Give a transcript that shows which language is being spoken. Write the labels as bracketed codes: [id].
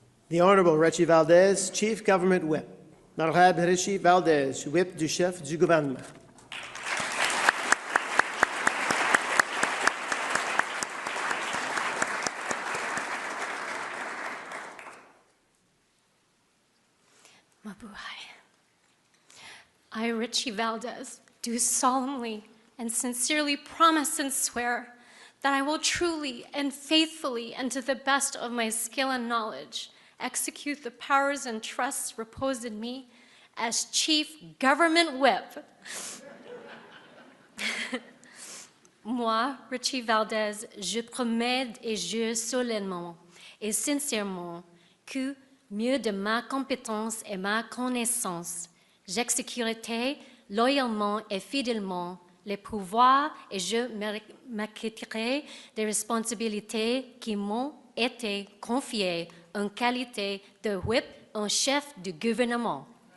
[en] The Honorable Richie Valdez, Chief Government Whip. [fr] L'Honorable Richie Valdez, Whip du chef du gouvernement. [en] I, Richie Valdez, do solemnly and sincerely promise and swear that I will truly and faithfully and to the best of my skill and knowledge execute the powers and trusts reposed in me as Chief Government Whip. [fr] Moi, Richie Valdez, je promets et jure solennellement et sincèrement que, mieux de ma compétence et ma connaissance, j'exécuterai loyalement et fidèlement les pouvoirs et je m'acquitterai des responsabilités qui m'ont été confiées en qualité de whip en chef du gouvernement.